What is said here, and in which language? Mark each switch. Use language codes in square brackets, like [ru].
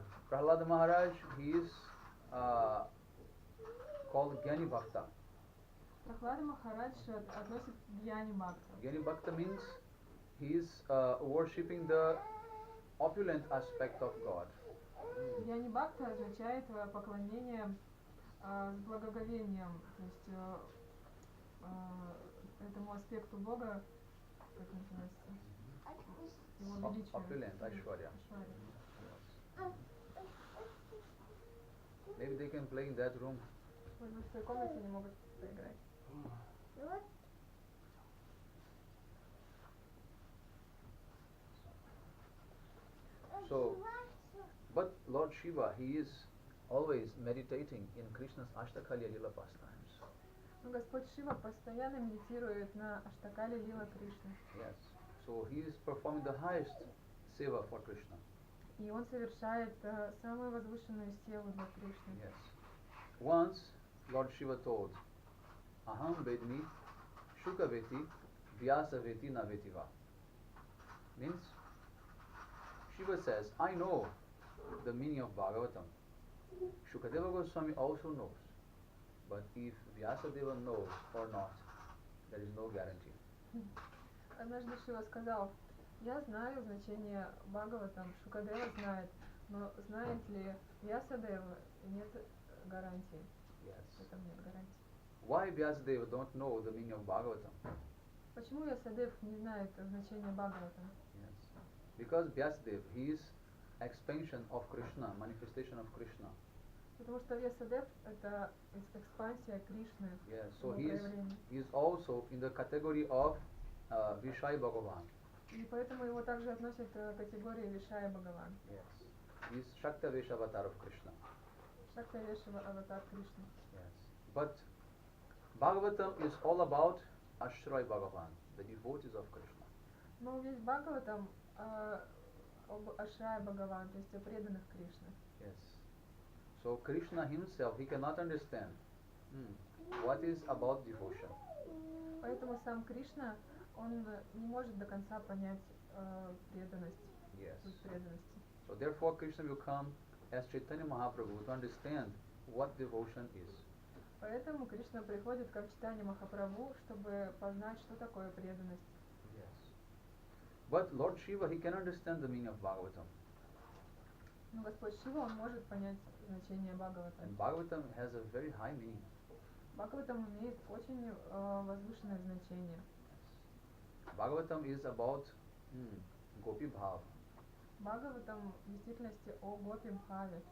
[en] Prahlada Maharaj, he is called Gyani Bhakta. [ru] Прохлада Махарадж относит к Гьяни Бхакта. [en] Gyani Bhakta means he is worshipping the opulent aspect of God. [ru] Гьяни Бхакта означает поклонение с благоговением, то есть этому аспекту Бога, как называется, его величию. [en] Opulent, Aishwarya. Maybe they can play in that room. [ru] Может быть, в своей комнате они могут поиграть. [en] So, but Lord Shiva, he is always meditating in Krishna's Ashtakali Lila pastimes. [ru] Но Господь Шива постоянно медитирует на Аштакале Лила Кришны. [en] Yes. So he is performing the highest seva for Krishna. [ru] И он совершает самую возвышенную севу для Кришны. [en] Yes. Once Lord Shiva told, Aham Vedmi Shuka Veti Vyasa Veti Na Vetiva. Means Shiva says, I know the meaning of Bhagavatam. Shukadeva Goswami also knows. But if Vyasadeva knows or not, there is no guarantee. [ru] Однажды Шива сказал, я знаю значение Бхагаватам, Шукадева знает, но знает ли Вьясадева, нет гарантии. [en] Yes. [ru] В этом нет гарантии. [en] Why Vyasadeva don't know the meaning of Bhagavatam? [ru] Почему Вьясадев не знает значение Бхагаватам? [en] Yes. Because Vyasadeva, he is expansion of Krishna, manifestation of Krishna. [ru] Потому что Вьясадев это экспансия Кришны. [en] Yes. So he is also in the category of Vishai Bhagavan. [ru] И поэтому его также относят к категории Вишая Бхагаван. [en] Yes. He is Shakta Vesha avatar of Krishna. [ru] Шакта Вешава аватар Кришны. [en] Yes. But Bhagavatam is all about Ashray Bhagavan, the devotees of Krishna. [ru] Но весь Бхагаватам об Ашрая Бхагаван, то есть о преданных Кришны. [en] Yes. So Krishna himself, he cannot understand what is about devotion. [ru] Поэтому сам Кришна, он не может до конца понять преданность, [en] Yes. [ru] суть преданности. [en] So therefore Krishna will come as Chaitanya Mahaprabhu to understand what devotion is. [ru] Поэтому Кришна приходит как Чайтанья Махапрабху, чтобы познать, что такое преданность. [en] Yes. But Lord Shiva, he can understand the meaning of Bhagavatam. [ru] Но Господь Шива, он может понять значение Бхагаватам. [en] And Bhagavatam has a very high meaning. [ru] Бхагаватам имеет очень возвышенное значение. [en] Bhagavatam is about Gopi Bhav. [ru] Бхагаватам в действительности о Гопи Бхаве.